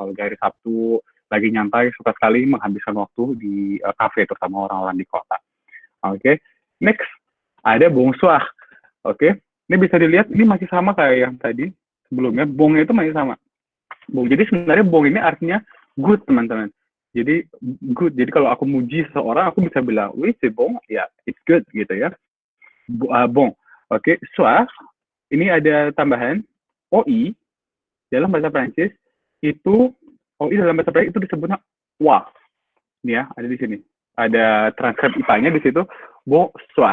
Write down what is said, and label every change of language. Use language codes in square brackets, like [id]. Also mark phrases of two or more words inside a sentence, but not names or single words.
[id] Kalau hari Sabtu lagi nyantai, suka sekali menghabiskan waktu di kafe, terutama orang-orang di kota. Oke, next ada bonsoir. Oke, ini bisa dilihat ini masih sama kayak yang tadi sebelumnya. Bongnya itu masih sama. Bong. Jadi sebenarnya bong ini artinya good, teman-teman. Jadi good. Jadi kalau aku muji seseorang, aku bisa bilang, "Wih, [fr] c'est bon." [id] Ya, [en] it's good [id] gitu ya. Bon. Oke, soir. Ini ada tambahan OI dalam bahasa Prancis itu OI dalam bahasa Prancis itu disebutnya wa. Ini ya, ada di sini. Ada transkrip IPA-nya di situ, bonsoir.